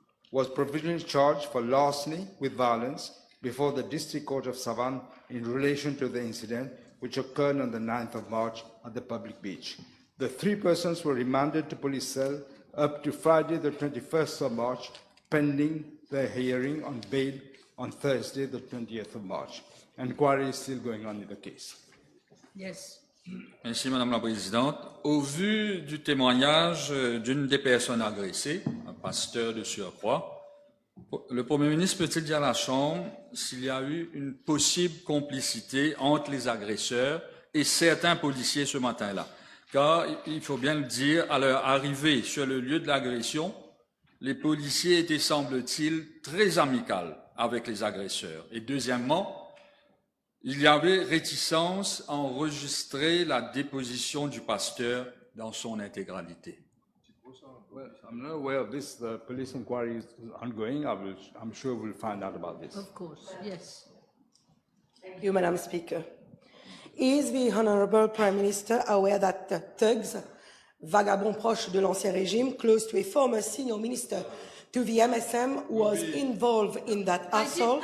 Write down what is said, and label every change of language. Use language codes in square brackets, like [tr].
[en] was provisionally charged for larceny with violence before the District Court of Savan in relation to the incident which occurred on the 9th of March at the public beach. The 3 persons were remanded to police cell up to Friday, the 21st of March, pending their hearing on bail on Thursday, the 20th of March. Inquiry is still going on in the case. Yes. [fr] Merci, Madame la Présidente. Au vu du témoignage d'une des personnes agressées, un pasteur de surcroît, le Premier ministre peut-il dire à la Chambre s'il y a eu une possible complicité entre les agresseurs et certains policiers ce matin-là? Car, il faut bien le dire, à leur arrivée sur le lieu de l'agression, les policiers étaient, semble-t-il, très amicaux avec les agresseurs. Et deuxièmement, il y avait réticence à enregistrer la déposition du pasteur dans son intégralité. [en] Well, I'm not aware of this. The police inquiry is ongoing. I'm sure we'll find out about this. Of course, yes. Thank you, Madam Speaker. Is the Honourable Prime Minister aware that the thugs, [fr] vagabonds proches de l'Ancien Régime, [en] close to a former senior minister to the MSM, was involved in that assault?